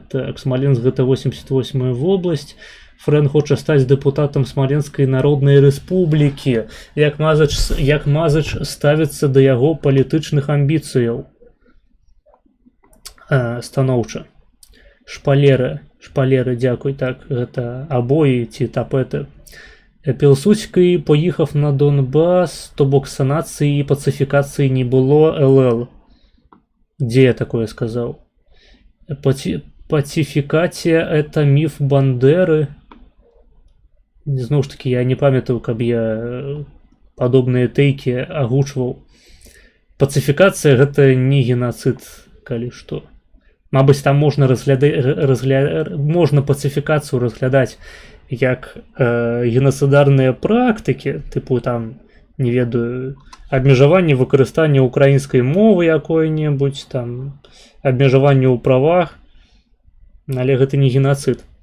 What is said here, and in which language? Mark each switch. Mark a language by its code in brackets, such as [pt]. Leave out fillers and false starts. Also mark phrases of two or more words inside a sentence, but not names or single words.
[be] Так, Смаленск гэта 88-я вобласць. Фрэн хоча стаць дэпутатам Смаленскай народнай рэспублікі. Як Мазыч ставіцца да яго палітычных амбіцыяў. Станоўча. Шпалеры, дзякуй, так, гэта абоі ці тапеты. [uk] Пілсудський поїхав на Донбас, то бок санації і пацифікації не було, ЛЛ. Де я такое сказав? Пацифікація – это міф Бандери. Знову ж таки, я не пам'ятаю, [be] каб я падобныя тэйкі агучваў. Пацифікацыя – гэта не геноцид, калі што. Мабыць, там можна можна пацифікацыю разглядаць як геноцидарныя практыкі, тыпу там, не ведаю, абмежаванне выкарыстання украінскай мовы якой-небудзь, там, абмежаванне ў правах, але гэта не геноцид.